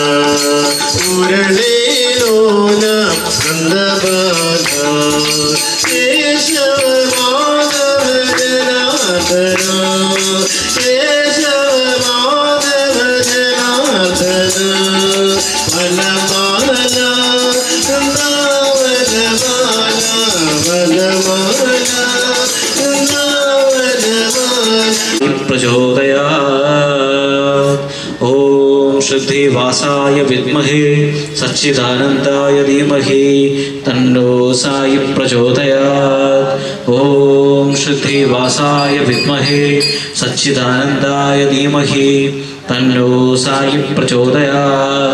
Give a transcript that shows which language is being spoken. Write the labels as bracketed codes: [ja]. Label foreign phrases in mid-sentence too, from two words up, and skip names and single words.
[sa] മുരളീലോല നന്ദബാല കേശവ മാധവ ജനാർദ്ദന കേശവ മാധവ ജനാർദ്ദന വനമാല വൃന്ദാവന മാല വനമാല വൃന്ദാവന മാല प्रचोदयात्। ॐ शुद्धिवासाय विद्महे सच्चिदानन्दाय धीमहि तन्नो साई प्रचोदयात्। ॐ शुद्धिवासाय विद्महे सच्चिदानन्दाय धीमहि तन्नो साई प्रचोदयात्।